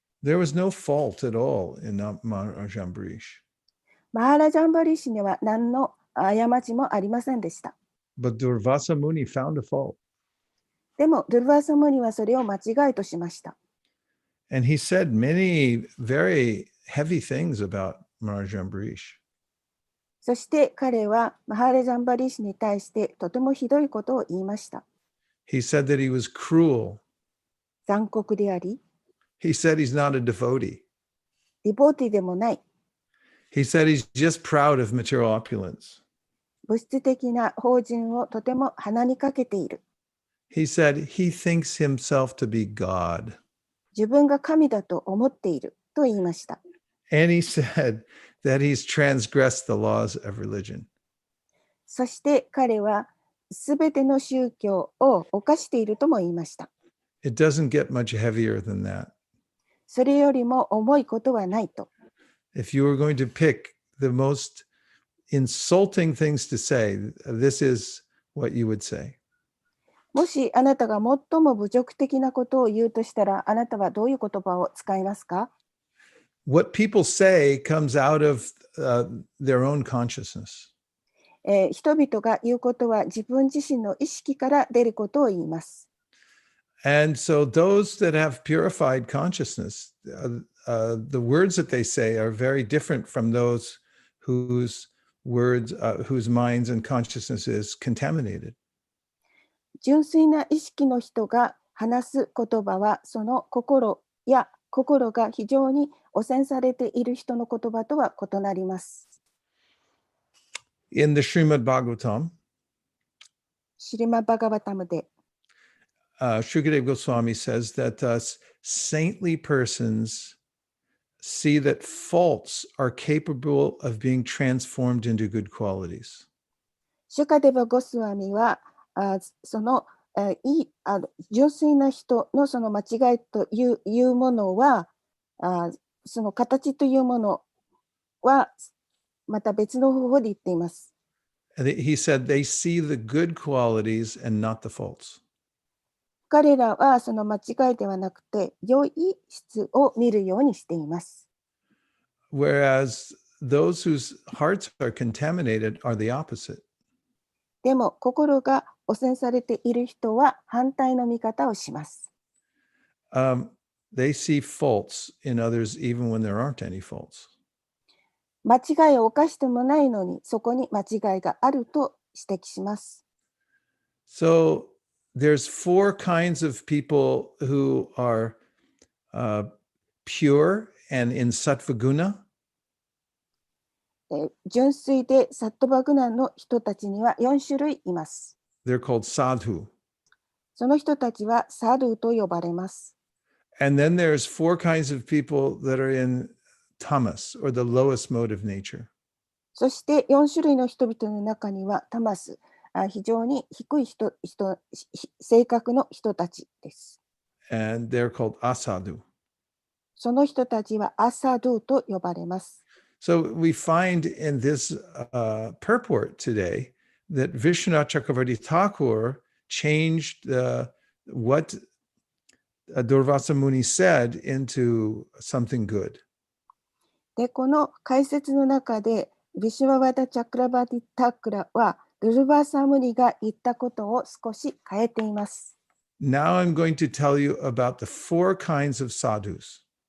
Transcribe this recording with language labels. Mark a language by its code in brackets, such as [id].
[en] There was no fault at all in Maharaj Ambarish. [ja] マハラジャンバリーシには何の過ちもありませんでした。 [en] But Durvasa Muni found a fault. [ja] でも、ドゥルヴァサムニはそれを間違いとしました。 [en] And he said many very heavy things about Maharaj Ambarish. [ja] そして彼はマハラジャンバリーシに対してとてもひどいことを言いました。 [en] He said that he was cruel. [ja] 残酷であり、 [en] He said he's not a devotee. [ja] ディボーティでもない、 [en] He said he's just proud of material opulence. [ja] 物質的な法人をとても鼻にかけている。 [en] He said he thinks himself to be God. [ja] 自分が神だと思っていると言いました。 [en] And he said that he's transgressed the laws of religion. [ja] そして彼はすべての宗教を犯しているとも言いました。 [en] It doesn't get much heavier than that. [ja] それよりも重いことはないと。 [en] If you were going to pick the most insulting things to say, this is what you would say. [ja] もしあなたが最も侮辱的なことを言うとしたら、あなたはどういう言葉を使いますか？ [en] What people say comes out of their own consciousness. [ja] 人々が言うことは自分自身の意識から出ることを言います。 [en] And so those that have purified consciousness, the words that they say are very different from those whose words, whose minds and consciousness is contaminated. [ja] 純粋な意識の人が話す言葉は、その心が非常に汚染されている人の言葉とは異なります。 [en] In the Srimad Bhagavatam, [ja] シリマ・バガバタムで、 [en] Shukadeva Goswami says that saintly persons see that faults are capable of being transformed into good qualities. [ja] シュカデバ・ゴスワミはその純粋な人のその間違いというものは、その形というものはまた別の方法で言っています。 [en] He said they see the good qualities and not the faults. [ja] 彼らはその間違いではなくて、良い質を見るようにしています。 [en] Whereas those whose hearts are contaminated are the opposite. [ja] でも、心が汚染されている人は反対の見方をします。 [en] They see faults in others even when there aren't any faults. [ja] 間違いを犯してもないのに、そこに間違いがあると指摘します。 [en] So there's four kinds of people who are pure and in sattva guna. [ja] 純粋でサットバグナの人たちには4種類います。 [en] They're called sadhu. [ja] その人たちはサドゥと呼ばれます。 [en] And then there's four kinds of people that are in tamas, or the lowest mode of nature. [ja] そして4種類の人々の中にはタマス、非常に低い性格の人たちです。 [en] And they're called asadhu. [ja] その人たちはアサドゥと呼ばれます。 [en] So we find in this purport today that Vishwanath Chakravarti Thakur changed what Durvasa Muni said into something good. [ja] で、この解説の中で、ビシュワワダ・チャクラバティ・タクラは、ルルバーサムニが言ったことを少し変えています。 [en] Now I'm going to tell you about the four kinds of sadhus,